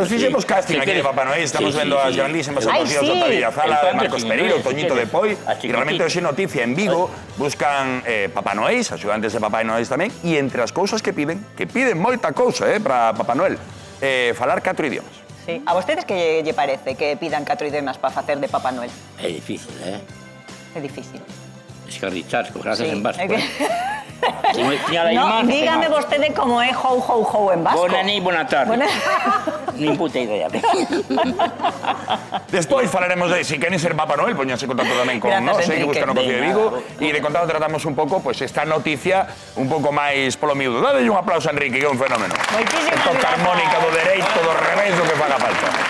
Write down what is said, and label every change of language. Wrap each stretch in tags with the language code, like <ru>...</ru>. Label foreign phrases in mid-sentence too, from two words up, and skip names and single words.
<gl>Nos fixemos casting aquí de Papá Noel, estamos vendo as grandísimas actuacións de Otavio Zala, de Marcos Pereiro, Toñito de Poi, e realmente hoxe noticia en Vigo, buscan Papá Noéis, axudantes de Papá Noéis tamén, e entre as cousas que piden moita cousa para Papá Noel, falar 4 idiomas. Sí. A vostedes que lle parece que pidan 4 idiomas para facer de Papá Noel? É difícil, É difícil. Escarrichar, con grazas Sí, en vasco. é que- No, dígame vostede como é ho, ho, ho en vasco.</gl> <ca>Bona nit, bona tarde. Bona-</ca> <gl>Nin puta idea. Despois falaremos de, si queren ser Papá Noel, poñanse en contacto tamén con Grazas, nós, que Enrique. buscan o Cocido de Vigo, Venga. e de contado tratamos un pouco esta noticia un pouco máis polo miúdo. Dadelle un aplauso a Enrique, que é un fenómeno. Moitísimas Toca grazas. armónica do dereito, do revés, do que faga falta.</gl>